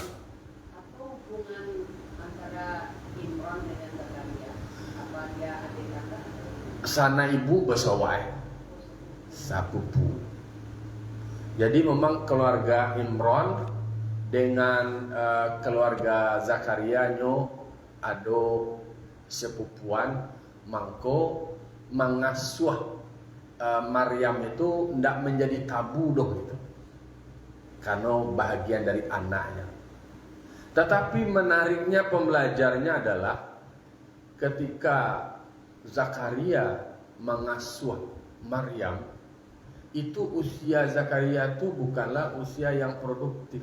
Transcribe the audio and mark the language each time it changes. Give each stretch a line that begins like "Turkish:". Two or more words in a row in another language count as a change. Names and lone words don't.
Indonesian: Apa hubungan antara Imran dengan Zakaria? Apa dia adik kakak?
Minangkabau: Sana ibu besawai, sapupu.
Indonesian: Jadi memang keluarga Imran dengan keluarga Zakaria
Minangkabau: nyo ado
Indonesian: sepupuan, mangko mengasuh Maryam itu tidak menjadi tabu dong itu, karena bahagian dari anaknya. Tetapi menariknya pembelajarnya adalah ketika Zakaria mengasuh Maryam, itu usia Zakaria itu bukanlah usia yang produktif.